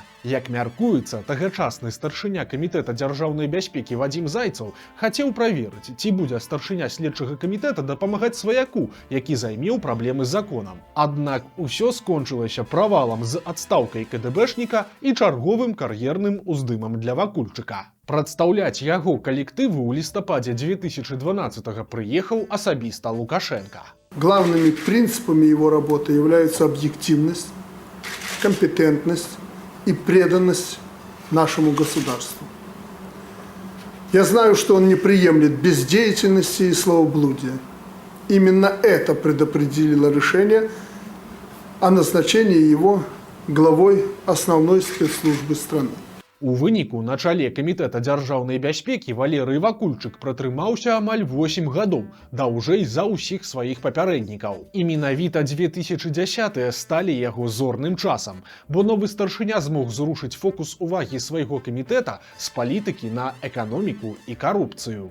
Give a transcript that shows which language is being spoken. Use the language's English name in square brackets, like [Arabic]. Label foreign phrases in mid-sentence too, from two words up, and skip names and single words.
[Belarusian] Як мяркуецца, тагачасны старшыня камітэта дзяржаўнай бяспекі Вадзім Зайцаў хацеў праверыць, ці будзе старшыня следчага камітэта дапамагаць сваяку, які займеў праблемы з законам. Аднак усё скончылася правалам з адстаўкай КДБшніка і чарговым кар'ерным уздымам для Вакульчыка. Прадстаўляць яго калектыву ў лістападзе 2012-го прыехаў асабіста Лукашенко. [Russian] Главными принципами его работы являются объективность, компетентность и преданность нашему государству. Я знаю, что он не приемлет бездеятельности и словоблудия. Именно это предопределило решение о назначении его главой основной спецслужбы страны. [Belarusian] У выніку на чале камітэта дзяржаўнай бяспекі Валерый Вакульчык пратрымаўся амаль 8 гадоў, даўжэй за ўсіх сваіх папярэднікаў. І менавіта 2010-е сталі яго зорным часам, бо новы старшыня змог зрушыць фокус увагі свайго камітэта з палітыкі на эканоміку і карупцыю.